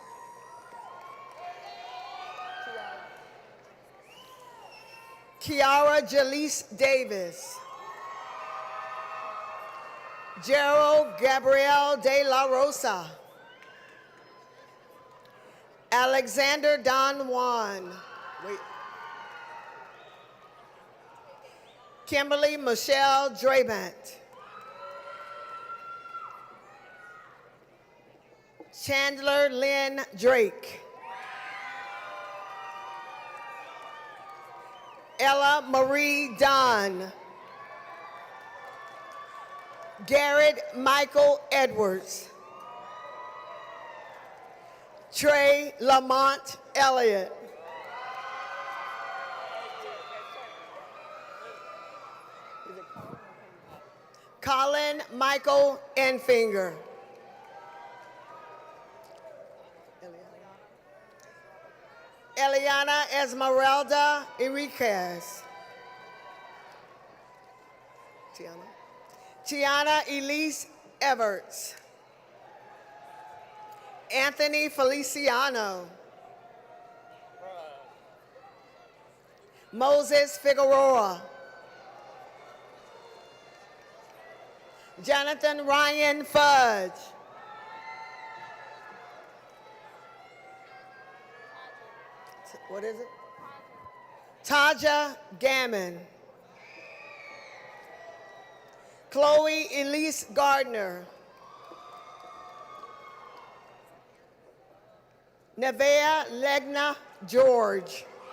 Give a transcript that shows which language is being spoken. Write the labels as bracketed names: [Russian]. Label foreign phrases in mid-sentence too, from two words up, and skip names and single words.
[English] Kiara Jaleese Davis. Gerald Gabriel de la Rosa. Alexander Don Juan. Wait. Kimberly Michelle Drabant. Chandler Lynn Drake. Ella Marie Don. Garrett Michael Edwards. Trey Lamont Elliott. Colin Michael Enfinger. Eliana Esmeralda Enriquez. Tiana Elise Everts. Anthony Feliciano. Moses Figueroa. Jonathan Ryan Fudge. What is it? Taja Gammon. Chloe Elise Gardner. Nevea Legna George.